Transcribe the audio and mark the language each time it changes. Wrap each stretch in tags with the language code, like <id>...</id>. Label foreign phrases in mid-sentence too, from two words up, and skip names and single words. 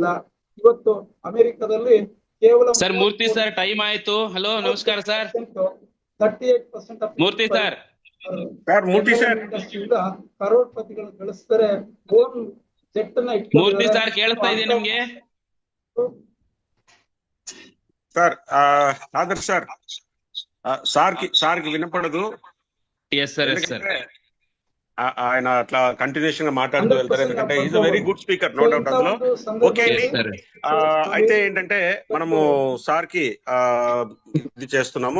<kn>ಇವತ್ತು ಅಮೆರಿಕದಲ್ಲಿ ಕೇವಲ ಸರ್ ಮೂರ್ತಿ ಸರ್ ಟೈಮ್ ಆಯ್ತು. ಹಲೋ ನಮಸ್ಕಾರ ಸರ್. 38% ಮೂರ್ತಿ ಸರ್ ಮೂರ್ತಿ ಸರ್ ಇಂಡಸ್ಟ್ರಿಯಿಂದ ಕರೋಡ್ಪತಿಗಳು ಗಳಿಸ್ತಾರೆ.</kn> <en>own jet</en> <kn>ನ ಮೂರ್ತಿ ಸರ್ ಕೇಳಿಸ್ತಾ ಇದೆ ನಿಮ್ಗೆ?</kn> <te>సార్ ఆదర్ సార్ సార్కి వినపడదు.</te> <en>yes sir yes sir.</en> <te>ఆయన అట్లా కంటిన్యూషన్ గా మాట్లాడుతూ వెళ్తారు, ఎందుకంటే</te> <en>is a very good speaker, no doubt</en> <te>అందులో. ఓకే అండి, అయితే ఏంటంటే మనము సార్ కి ఇది చేస్తున్నాము.</te>